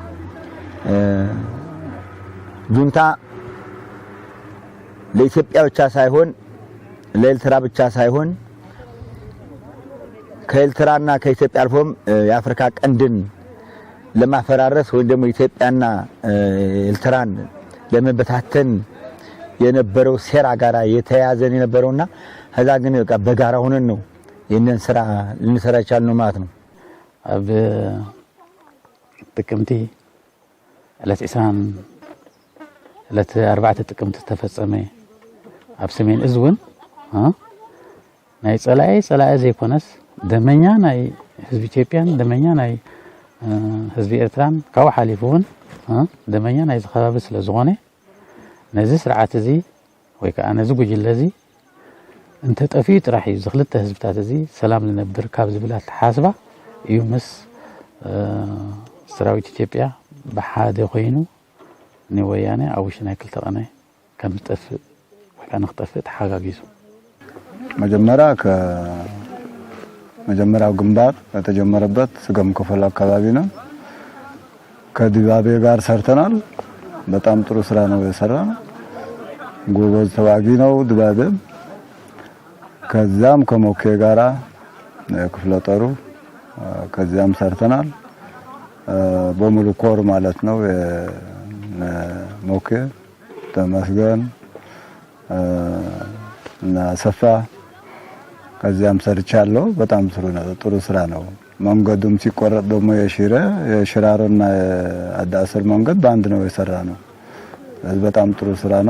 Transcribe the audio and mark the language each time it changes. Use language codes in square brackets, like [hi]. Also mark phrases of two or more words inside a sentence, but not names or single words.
[am] ጁንታ ለኢትዮጵያ ብቻ ሳይሆን ለኤርትራ ብቻ ሳይሆን ከኤርትራና ከኢትዮጵያ አልፎም የአፍሪካ ቀንድን ለማፈራረስ ወይም ደግሞ ኢትዮጵያና ኤርትራን ለመበታተን የነበረው ሴራ ጋራ የተያያዘን የነበረውና ከዛ ግን በጋራ ሆነን ነው ይሄንን ስራ ልንሰራ ይቻላል ማለት ነው። [ti] አብ ጥቅምቲ ለጽሳን ለተ4 ጥቅምት ተፈጸመ አብ ሰሜን እዝውን ናይ ጸላኤ ዘይኮነስ ደመኛ ናይ ህዝብ ኢትዮጵያን ደመኛ ናይ ህዝቢ ኤርትራን ካብኡ ሓሊፉ እውን ደመኛ ናይ ዝኸባቢ ስለ ዝኾነ ነዚ ስርዓት እዚ ወይ ከዓ ነዚ ጉጅለ እዚ እንተ ጠፊኡ ጥራሕ እዩ ዝኽልተ ህዝብታት እዚ ሰላም ዝነብር ካብ ዝብላት ሓስባ እዩ ምስ ሰራዊት ኢትዮጵያ ብሓደ ኮይኑ ንወያነ ኣብ ውሽጢ ናይ ክልተ ቀነ ከም ዝጠፍእ ወይ ከዓ ንክጠፍእ ተሓጋጊዙ [am] መጀመሪያው ግንባር የተጀመረበት ስገም ክፍል አካባቢ ነው። ከድባቤ ጋር ሰርተናል። በጣም ጥሩ ስራ ነው የሰራነው። ጎበዝ ተዋጊ ነው ድባቤ። ከዛም ከሞኬ ጋራ ክፍለ ጦሩ ከዛም ሰርተናል። በሙሉ ኮር ማለት ነው ሞኬ ተመስገን እና ሰፋ ከዚያም ሰርቻለሁ። በጣም ጥሩ ስራ ነው። መንገዱም ሲቆረጥ ደግሞ የሽራሮና የአዳስር መንገድ በአንድ ነው የሰራ ነው። በጣም ጥሩ ስራ ነው።